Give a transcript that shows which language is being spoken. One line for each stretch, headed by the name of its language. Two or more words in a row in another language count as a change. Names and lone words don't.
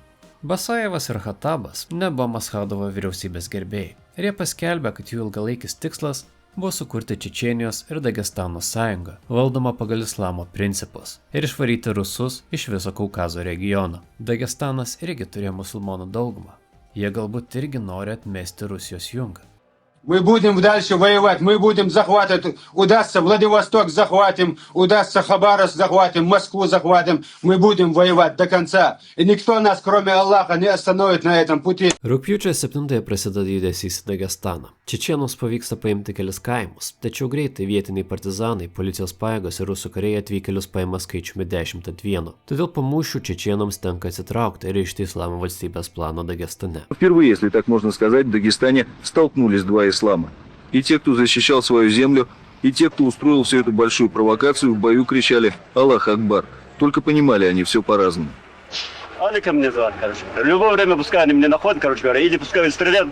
Lithuanian: Basajevas ir Khattabas nebuvo Maskhadovo vyriausybės gerbėjai ir jie paskelbė, kad jų ilgalaikis tikslas buvo sukurti Čečėnijos ir Dagestano sąjungą, valdoma pagal islamo principus, ir išvaryti rusus iš viso Kaukazo regiono. Dagestanas irgi turėjo musulmonų daugumą. Jie galbūt irgi nori atmesti Rusijos jungą.
Russian: Мы будем дальше воевать, мы будем захватывать, удастся Владивосток захватим, удастся Хабаровск захватим, Москву захватим, мы будем воевать до конца. И никто нас, кроме Аллаха, не остановит на этом пути.
Lithuanian: Rugpjūčio 7 prasideda judesys į Dagestaną. Čečėnams pavyksta paimti kelis kaimus, tačiau greitai vietiniai partizanai, policijos pajėgos ir rusų kariai atvykėlius paima skaičiumi 10 ant 1. Todėl po mūšių čečėnams tenka atsitraukti ir išti islamo valstybės plano Dagestane.
Russian: Впервые, если так можно сказать, в Дагестане столкнулись два ислама. И те, кто защищал свою землю, и те, кто устроил всю эту большую провокацию, в бою кричали
Arabic: «الله أكبر».
Russian: Только понимали они все по-разному. Алика мне звать, короче. В любое время пускай они мне находят, короче говоря, или пускай стрелят.